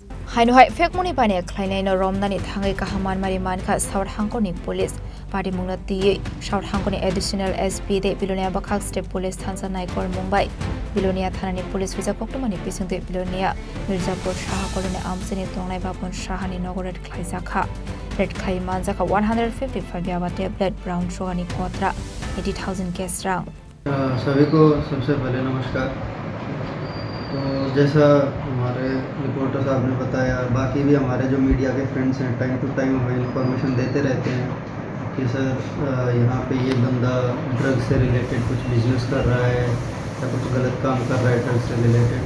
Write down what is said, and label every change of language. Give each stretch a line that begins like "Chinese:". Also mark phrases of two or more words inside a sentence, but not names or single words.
Kok Borok: Haino hai
English: fake money
Kok Borok: bane Khlaiwi no romna ni thangai kahaman mari manka South Hangko ni police patimong na ti South Hangko ni
English: additional SP
Kok Borok: de Belonia Bakhak
English: state police
Kok Borok: thansa naikor Mumbai Belonia thana ni police Huizakok to man bising te Belonia Mirzapur Saha colony Amchaini Tongnai Bapan Saha ni Nogo red Khlaiwi Manjakha 155 Yaba
English: tablet brown sugar
Kok Borok: ni कोतरा 80,000 cash रंग
Hindi: सभी को सबसे पहले नमस्कार। तो जैसा हमारे रिपोर्टर साहब ने बताया, बाकी भी हमारे जो मीडिया के फ्रेंड्स हैं
English: time to time
Hindi: हमें इन्फॉर्मेशन देते रहते हैं कि सर यहाँ पे ये बंदा ड्रग से रिलेटेड कुछ बिजनेस कर रहा है या कुछ गलत काम कर रहा है ड्रग से रिलेटेड।